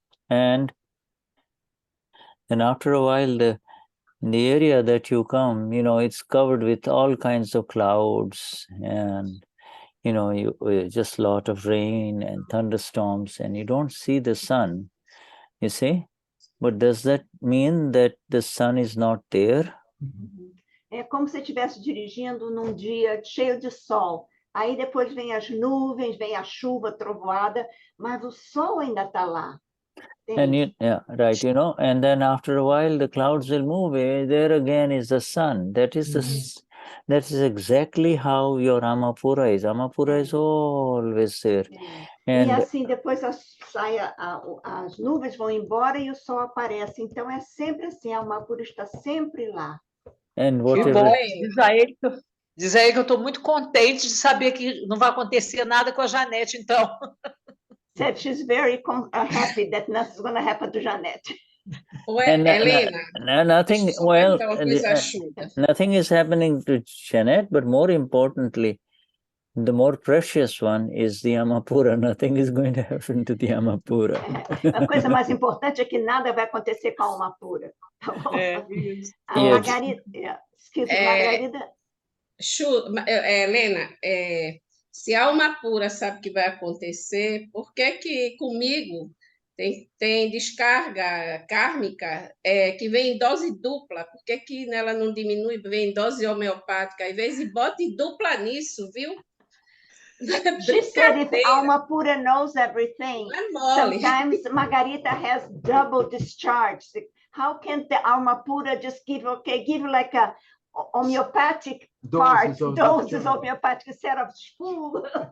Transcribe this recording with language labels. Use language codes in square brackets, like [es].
[en] And then after a while, the area that you come, it's covered with all kinds of clouds and, just a lot of rain and thunderstorms, and you don't see the sun, you see? But does that mean that the sun is not there? [pt] É como se estivesse dirigindo num dia cheio de sol. Aí depois vem as nuvens, vem a chuva, trovoada, mas o sol ainda está lá. [en] And right, and then after a while the clouds will move away. There again is the sun. That is that is exactly how your Amapura is. Amapura is always there. [pt] E assim, depois as nuvens vão embora e o sol aparece. Então é sempre assim, a Amapura está sempre lá. [en] And whatever... [pt] Diz aí que eu estou muito contente de saber que não vai acontecer nada com a Janete, então. [en] Said she's very happy that nothing's going to happen to Janete. Helena, nothing. Well, nothing is happening to Janete, but more importantly, the more precious one is the Amapura. Nothing is going to happen to the Amapura. [pt] A coisa mais importante é que nada vai acontecer com a Amapura. Tá bom? A Margarida, Margarida. Helena, se a Amapura sabe que vai acontecer, por que comigo tem descarga kármica que vem em dose dupla? Por que nela não diminui, vem em dose homeopática? Às vezes bota em dupla nisso, viu? [en] She said if Amapura knows everything, sometimes Margarita has double discharge. How can the Amapura just give like a homeopathic doses homeopathic instead of full?